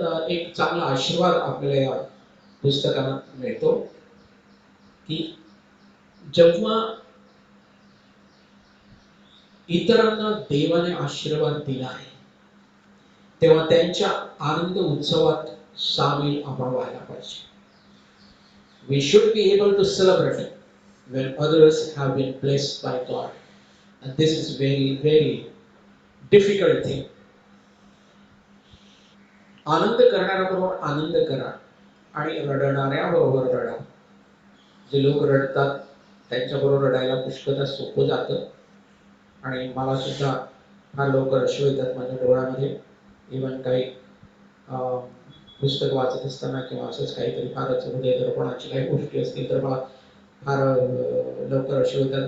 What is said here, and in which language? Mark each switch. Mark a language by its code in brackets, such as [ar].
[mr] एक चांगला आशीर्वाद आपल्याला या पुस्तकात मिळतो की जेव्हा इतरांना देवाने आशीर्वाद दिला आहे तेव्हा त्यांच्या आनंद उत्सवात सामील आपण व्हायला पाहिजे. [en] We should be able to celebrate when others have been blessed by God. And this is very, very difficult thing. [mr] आनंद करणाऱ्याबरोबर आनंद करा आणि रडणाऱ्याबरोबर रडा. जे लोक रडतात त्यांच्याबरोबर रडायला पुष्कळ सोपं जातं. आणि मला सुद्धा फार लवकर अश्रू येतात माझ्या डोळ्यामध्ये. इव्हन काही पुस्तक वाचत असताना किंवा असंच काहीतरी फारच हृदयदर्पणाची काही गोष्टी असतील तर मला फार लवकर अश्रू येतात.